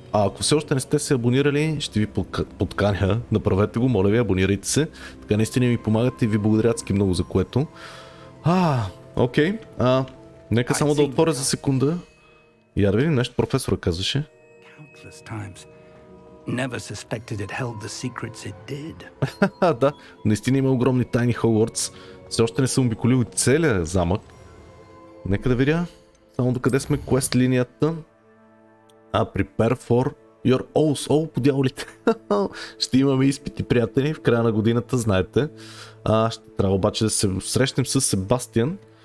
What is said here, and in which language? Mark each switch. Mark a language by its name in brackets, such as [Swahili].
[Bulgarian] А ако все още не сте се абонирали, ще ви подканя. Направете го, моля ви, абонирайте се. Така наистина ми помагате и ви благодаря адски много за което. Окей. Нека само да отворя за секунда. Я да видим нещо, професора казваше. [English] Never suspected it held the secrets it did. [Bulgarian] Да, наистина има огромни тайни Хогвартс. Все още не съм обиколил целия замък. Нека да видя само докъде сме квест линията. [English] Prepare for your oaths. [Bulgarian] По дяволите. Ще имаме изпити, приятели, в края на годината, знаете. Ще трябва обаче да се срещнем с Себастиан.